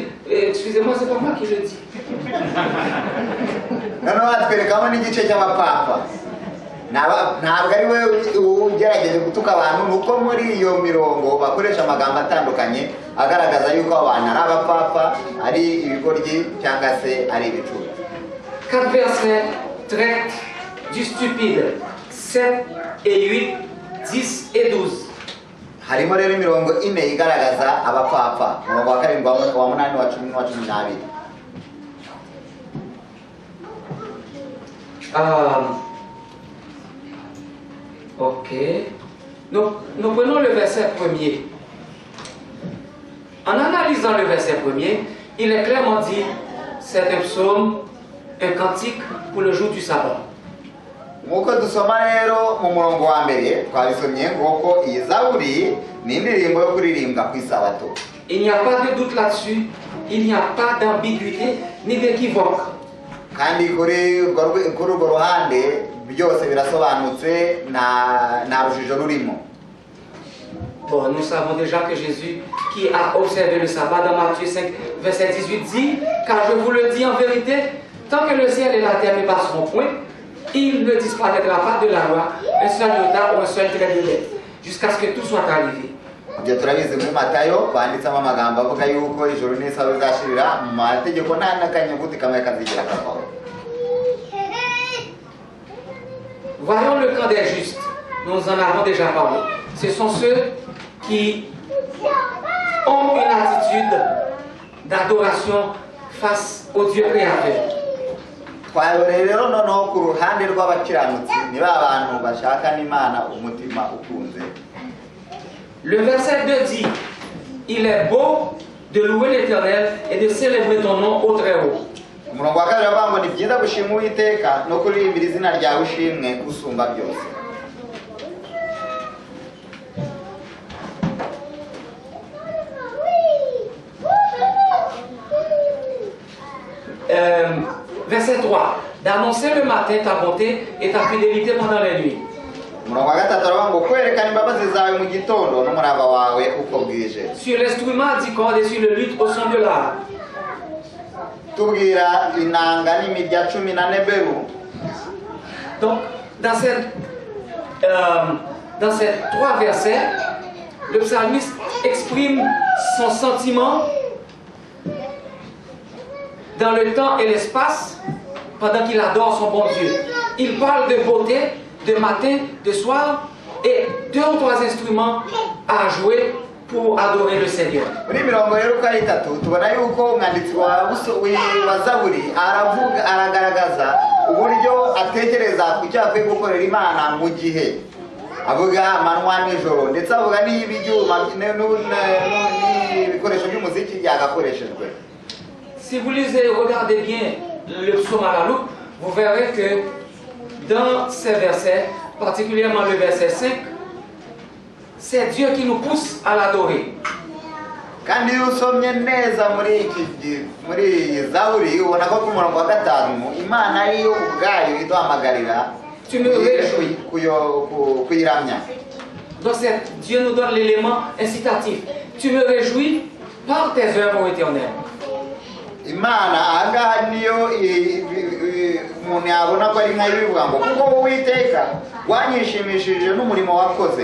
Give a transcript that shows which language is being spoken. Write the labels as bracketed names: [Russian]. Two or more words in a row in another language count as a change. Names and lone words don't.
[French] Excusez-moi, c'est pas moi qui le dis. [Kinyarwanda] Noneho hatwerekamo n'igice cy'abapapa. Ntabwo ari we ugerageje gutuka abantu, nuko muri iyo mirongo bakoresha amagambo atandukanye agaragaza yuko abantu ari abapapa, ari ibigoryi cyangwa se ari ibicucu. [French] 4 versets traitent du stupide, 7 et 8, 10 et 12. [Kinyarwanda] Harimo rero imirongo 4 igaragaza abapapa, umurongo wa 7, wa 8, wa 10, wa 12. Ok. [French] Nous prenons le verset premier. En analysant le verset premier, il est clairement dit, c'est un psaume, un cantique pour le jour du sabbat. [Kinyarwanda] Nk'uko dusoma rero mu murongo wa mbere twabisomye ngo iyi zaburi ni indirimbo yo kuririmbwa ku isabato. [French] Il n'y a pas de doute là-dessus, il n'y a pas d'ambiguïté ni d'équivoque. [Kinyarwanda] Kandi kuri urwo ruhande byose birasobanutse nta rujijo rurimo. [French] Bon, nous savons déjà que Jésus, qui a observé le sabbat dans Matthieu 5, verset 18, dit, car je vous le dis en vérité, tant que le ciel et la terre ne passeront point, il ne disparaîtra pas de la loi un seul iota ou un seul trait de lettre, jusqu'à ce que tout soit arrivé. [Kinyarwanda] Ibyo turabizi muri Matayo banditsemo amagambo avuga yuko ijoro n'isaha bizashirira mu mategeko nta n'akanyuguti kamwe kazigira kavaho. [French] Voyons le camp des justes. Nous en avons déjà parlé. Ce sont ceux qui ont une attitude d'adoration face au Dieu créateur. [Kinyarwanda] Twayobore rero noneho ku ruhande rw'abakiranutsi ni ba bantu bashaka n'Imana umutima ukunze. [French] Le verset 2 dit, il est beau de louer l'Éternel et de célébrer ton nom au très haut. [Kinyarwanda] Umurongo wa 2 avuga ngo ni byiza gushima Uwiteka no kuririmbira izina ryawe ushimwe usumba byose. [French] Verset 3, d'annoncer le matin ta bonté et ta fidélité pendant la nuit. [Kinyarwanda] Umurongo wa 3 avuga ngo kwerekana imbabazi zawe mu gitondo n'umurava wawe uko bwije. [French] Sur l'instrument à 10 cordes et sur le luth au son de l'harpe. [Kinyarwanda] Tubwira inanga n'imirya 10 na neberu. [French] Donc, dans ces 3 versets, le psalmiste exprime son sentiment dans le temps et l'espace pendant qu'il adore son bon Dieu. Il parle de beauté, de matin, de soir et 2 ou 3 instruments à jouer pour adorer le Seigneur. [Kinyarwanda] Muri mirongo rero uko ari 3 tubona yuko umwanditsi wa Zaburi aragaragaza uburyo atekereza ku cyo akwiye gukorera Imana mu gihe avuga amanywa n'ijoro ndetse avuga n'ibyuma n'ibikoresho by'umuziki byagakoreshejwe. [French] Si vous lisez et regardez bien le psaume à la loupe, vous verrez que dans ces versets, particulièrement le verset 5, c'est Dieu qui nous pousse à l'adorer. [Kinyarwanda] Kandi iyo usomye neza muri iyi Zaburi ubona ko ku murongo wa 5 Imana ariyo ubwayo iduhamagarira kuyiramya. [French] Donc Dieu nous donne l'élément incitatif. Tu me réjouis par tes œuvres éternelles. [Kinyarwanda] Imana ahangaha niyo umuntu yabona ko ari nka bivuga ngo kuko Uwiteka wanyishimishije n'umurimo wakoze.